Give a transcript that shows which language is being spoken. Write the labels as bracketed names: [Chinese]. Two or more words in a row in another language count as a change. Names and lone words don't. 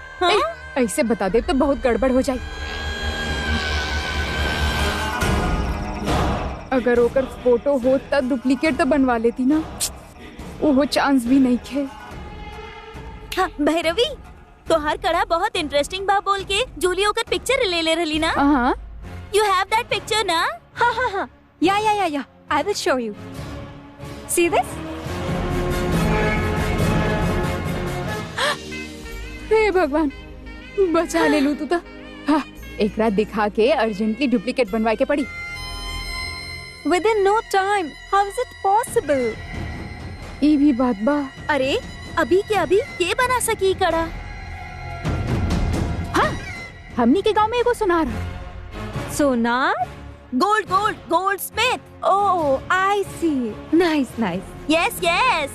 [Bhojpuri] ऐसे बता दे तो बहुत गड़बड़ हो जाए। अगर ओकर फोटो हो तब डुप्लीकेट तो बनवा लेती ना, वो चांस भी नहीं खे। हाँ, भैरवी, तोहार कड़ा बहुत इंटरेस्टिंग बा बोल के जूली ओकर पिक्चर ले ले रहली ना। हाँ, [English] you have that picture [Bhojpuri] ना? हाँ, [English] ya I will show you. see this? [Bhojpuri] हे भगवान, बचा ले लू तू तो। हाँ, एक रात दिखा के [English] urgently duplicate [Bhojpuri] बनवाए के पड़ी। [English] Within no time, how is it possible? [Bhojpuri] ये भी बात बा। अरे अभी के अभी के बना सकी कड़ा? हाँ, हमनी के गांव में एगो सुनार। [English] सोनार? gold smith. oh, I see. nice. yes.